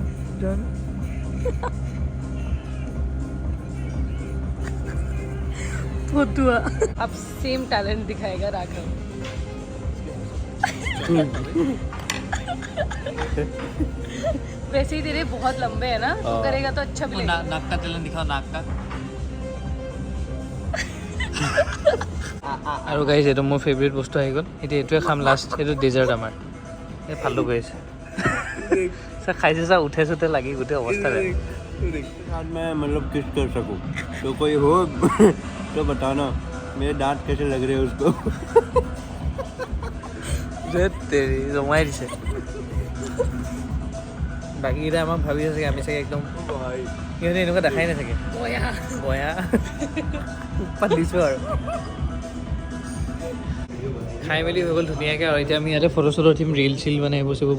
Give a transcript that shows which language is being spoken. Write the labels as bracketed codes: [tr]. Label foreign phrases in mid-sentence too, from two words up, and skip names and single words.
[hi] फतुआ अब सेम टैलेंट दिखाएगा राघव वैसे ही तेरे बहुत लंबे है ना तो करेगा तो अच्छा भी लगेगा नाक का टैलेंट दिखाओ नाक का [as] আৰু গাইজ এইটো মোৰ ফেভৰেট বস্তু আহি গ'ল এতিয়া এইটোৱে খাম লাষ্ট এইটো ডেজাৰ্ট আমাৰ এই ফাল্টু কৰিছে চা খাইছে চা উঠে চুঠে লাগি গোটেই অৱস্থা বেয়া [hi] आज मैं मतलब किस कर सकूं तो कोई हो तो बताना मेरे दांत कैसे लग रहे हैं उसको [as] তেৰি জমাই দিছে বাকীকেইটা আমাক ভাবি আছে আমি চাগে একদম সিহঁতে এনেকুৱা দেখাই নাথাকে বয়া উৎপাত দিছোঁ আৰু খাই মেলি হৈ গ'ল ধুনীয়াকৈ আৰু এতিয়া আমি ইয়াতে ফটো চটো উঠিম ৰিল চিল মানে এইবোৰ চবোৰ